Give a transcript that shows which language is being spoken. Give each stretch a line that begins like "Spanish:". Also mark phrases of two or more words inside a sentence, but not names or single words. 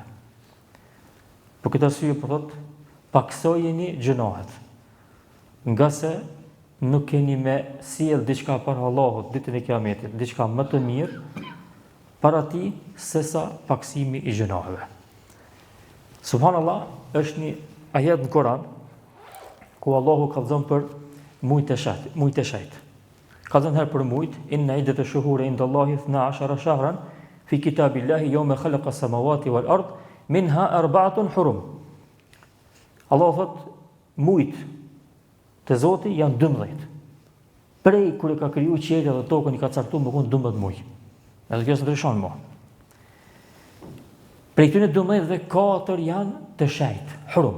Albanian: Për këtë arsye po thotë, paksojeni gjunahet, nga se nuk keni me sjell diçka para Allahut ditën e Kiametit, diçka më të mirë para ti sesa paksimi i gjunaheve. Subhanallah, është një ajet në Koran ku Allahu ka thënë për mujt e shejt. Ka thënë herë për mujt:
Arabic: "إن عدة الشهور عند الله 12 شهرا في كتاب الله يوم خلق السماوات والأرض منها أربعة حرم."
Albanian: Allahu thot mujt të Zoti janë 12. Prej kur e ka kriju qiellin dhe tokën i ka caktuar më vonë 12 muaj. Edhe kjo s'ndryshon më. Prej këtyre 12-ve 4 janë të shejt, hurum.